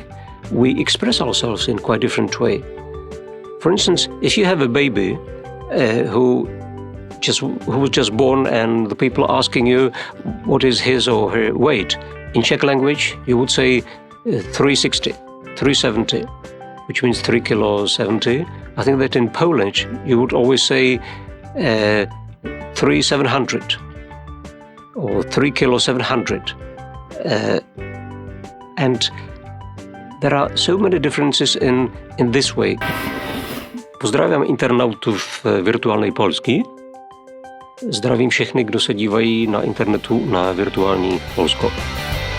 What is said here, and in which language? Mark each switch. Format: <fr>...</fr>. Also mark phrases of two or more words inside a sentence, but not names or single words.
<en>We express ourselves in quite different way. For instance, if you have a baby who was just born and the people are asking you what is his or her weight, in Czech language you would say 360, 370, which means 3 kilos 70. I think that in Polish you would always say 3,700 or 3 kilos 700. And there are so many differences in this way.</en> <pl>Pozdrawiam internautów Wirtualnej Polski.</pl> <cs>Zdravím všechny, kdo se dívají na internetu na Virtuální Polsko.</cs>